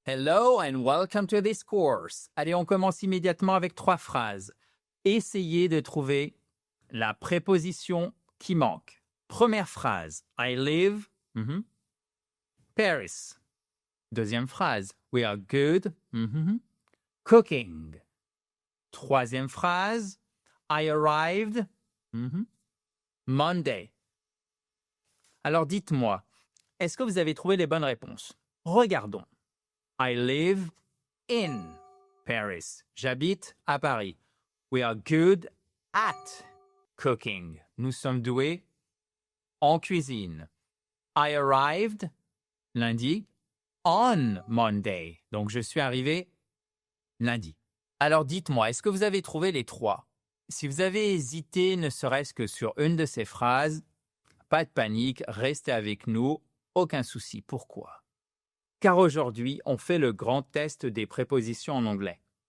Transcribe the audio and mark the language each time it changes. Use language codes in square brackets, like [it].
[en] Hello and welcome to this course. [fr] Allez, on commence immédiatement avec 3 phrases. Essayez de trouver la préposition qui manque. Première phrase, [en] I live, [fr] Paris. Deuxième phrase, [en] we are good, cooking. [fr] Troisième phrase, [en] I arrived, Monday. [fr] Alors dites-moi, est-ce que vous avez trouvé les bonnes réponses? Regardons. [en] I live in Paris. [fr] J'habite à Paris. [en] We are good at cooking. [fr] Nous sommes doués en cuisine. [en] I arrived lundi on Monday. [fr] Donc, je suis arrivé lundi. Alors, dites-moi, est-ce que vous avez trouvé les 3? Si vous avez hésité ne serait-ce que sur une de ces phrases, pas de panique, restez avec nous, aucun souci. Pourquoi? Car aujourd'hui, on fait le grand test des prépositions en anglais.